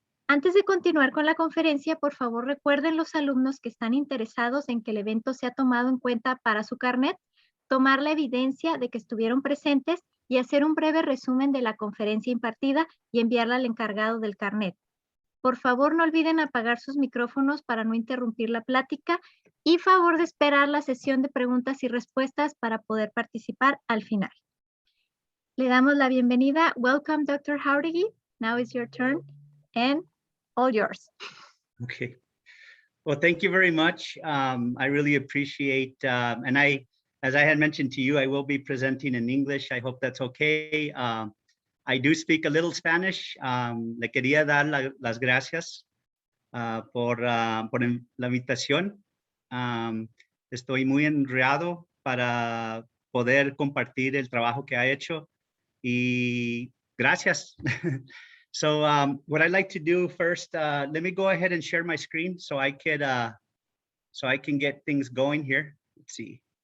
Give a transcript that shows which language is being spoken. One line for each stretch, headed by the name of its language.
Spanish: Antes de continuar con la conferencia, por favor recuerden los alumnos que están interesados en que el evento sea tomado en cuenta para su carnet, tomar la evidencia de que estuvieron presentes y hacer un breve resumen de la conferencia impartida y enviarla al encargado del carnet. Por favor, no olviden apagar sus micrófonos para no interrumpir la plática y favor de esperar la sesión de preguntas y respuestas para poder participar al final. Le damos la bienvenida.
English: Welcome, Dr. Jáuregui. Now is your turn and all yours. Okay. Well, thank you very much. I really appreciate, and as I had mentioned to you, I will be presenting in English. I hope that's okay. I do speak a little Spanish.
Spanish: Le quería dar las gracias por la invitación. Estoy muy honrado para poder compartir el trabajo que ha hecho y gracias.
English: So what I'd like to do first, let me go ahead and share my screen so I can get things going here. Let's see.